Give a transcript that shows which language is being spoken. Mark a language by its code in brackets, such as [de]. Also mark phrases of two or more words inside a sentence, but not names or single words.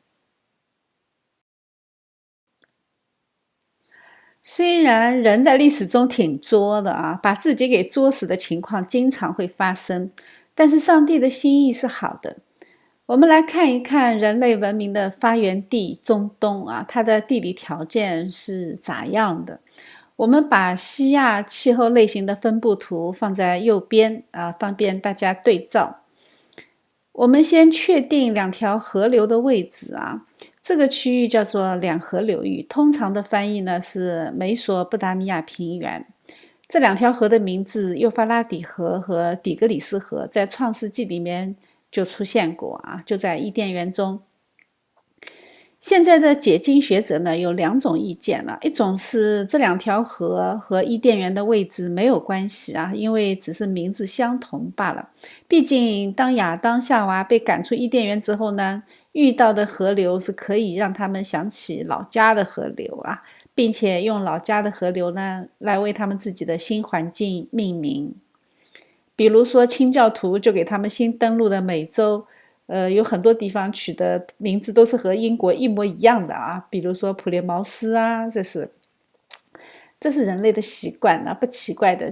[zh] 雖然人在歷史中挺作的啊，把自己給作死的情況經常會發生，但是上帝的心意是好的。我們來看一看人類文明的發源地中東啊，它的地理條件是咋樣的。我們把西亞氣候類型的分布圖放在右邊啊，方便大家對照。我們先確定2條河流的位置啊。這個區域叫做兩河流域，通常的翻譯呢是美索不達米亞平原。這2條河的名字幼發拉底河和底格里斯河在創世紀裡面就出現過啊，就在伊甸園中。現在的解經學者呢有2種意見了，一種是這2條河和伊甸園的位置沒有關係啊，因為只是名字相同罷了。畢竟當亞當夏娃被趕出伊甸園之後呢，遇到的河流是可以讓他們想起老家的河流啊，並且用老家的河流呢來為他們自己的新環境命名。比如說清教徒就給他們新登陸的美洲，有很多地方取的名字都是和英國一模一樣的啊，比如說普列茅斯啊，这是人類的習慣啊，不奇怪的。